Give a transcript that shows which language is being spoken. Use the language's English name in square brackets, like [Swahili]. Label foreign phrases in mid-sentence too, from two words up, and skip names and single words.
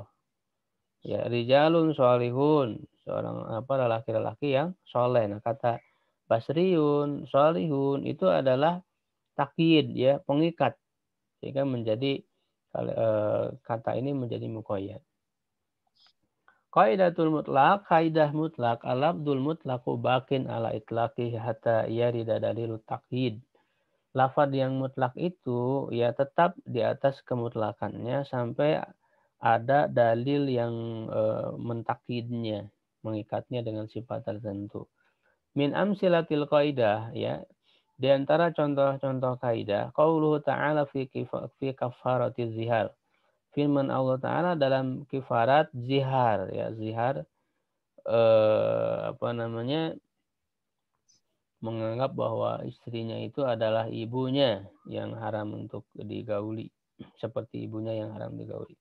[Indonesian] Ya, [Arabic] رجلٌ صالحٌ, [Indonesian] seorang lelaki-lelaki yang soleh. Nah, kata basriyun, sholihun itu adalah takyid, ya, pengikat, sehingga menjadi kata ini menjadi muqayyad. [Arabic] قاعدة المطلق, [Indonesian] kaidah mutlak, [Arabic] اللفظ المطلق باقٍ على إطلاقه حتى يرد دليل التقييد. [Indonesian] Lafaz yang mutlak itu ya tetap di atas kemutlakannya sampai ada dalil yang mentakyidnya, mengikatnya dengan sifat tertentu. [Arabic] من أمثلة القاعدة, [Indonesian] ya, di antara contoh-contoh kaidah, [Arabic] قوله تعالى في كفارة الظهار. [Indonesian] Firman Allah Ta'ala dalam kifarat zihar, ya, zihar menganggap bahwa istrinya itu adalah ibunya yang haram untuk digauli, seperti ibunya yang haram digauli.